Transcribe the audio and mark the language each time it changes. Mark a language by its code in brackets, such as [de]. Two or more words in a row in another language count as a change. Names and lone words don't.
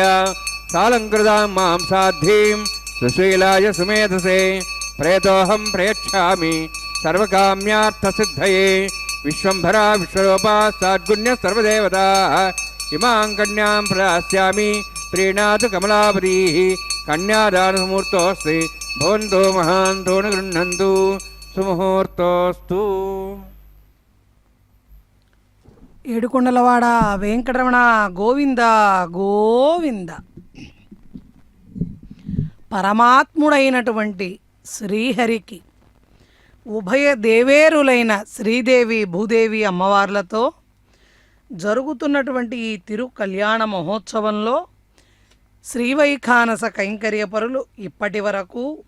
[sa] सालङ्कृतां मां साध्वीं सुशीलाय सुमेधसे प्रेतोऽहं प्रयच्छामि सर्वकाम्यार्थसिद्धये विश्वम्भरा विश्वरूपा साद्गुण्य सर्वदेवताः इमां कन्यां प्रदास्यामि प्रीणातु कमलापतिः कन्यादानमुहूर्तोऽस्ति भवन्तु महान्तो न गृह्णन्तु సుముహూర్తోస్తు. [te] ఏడుకొండలవాడ వెంకటరమణ గోవింద గోవింద. పరమాత్ముడైనటువంటి శ్రీహరికి ఉభయ దేవేరులైన శ్రీదేవి భూదేవి అమ్మవార్లతో జరుగుతున్నటువంటి ఈ తిరు కళ్యాణ మహోత్సవంలో శ్రీవైఖానస కైంకర్యపరులు ఇప్పటి వరకు